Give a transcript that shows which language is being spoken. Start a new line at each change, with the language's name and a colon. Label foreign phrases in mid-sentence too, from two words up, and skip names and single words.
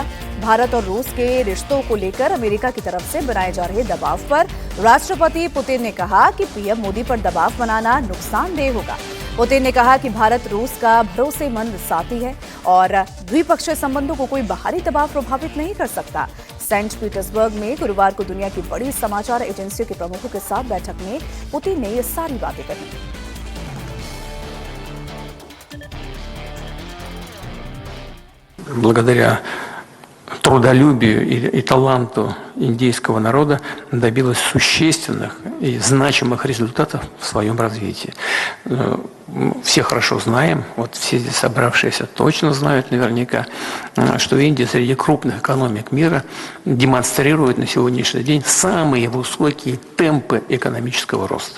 Hindi: भारत और रूस के रिश्तों को लेकर अमेरिका की तरफ से बनाए जा रहे दबाव पर राष्ट्रपति पुतिन ने कहा कि पीएम मोदी पर दबाव बनाना नुकसानदेह होगा। पुतिन ने कहा कि भारत रूस का भरोसेमंद साथी है और द्विपक्षीय संबंधों को कोई बाहरी दबाव प्रभावित नहीं कर सकता। सेंट पीटर्सबर्ग में गुरुवार को दुनिया की बड़ी समाचार एजेंसियों के प्रमुखों के साथ बैठक में पुतिन ने ये सारी बातें कही।
Russian: Благодаря трудолюбию и таланту индийского народа добилась существенных и значимых результатов в своем развитии. Все хорошо знаем, вот все здесь собравшиеся точно знают наверняка, что Индия среди крупных экономик мира демонстрирует на сегодняшний день самые высокие темпы экономического роста.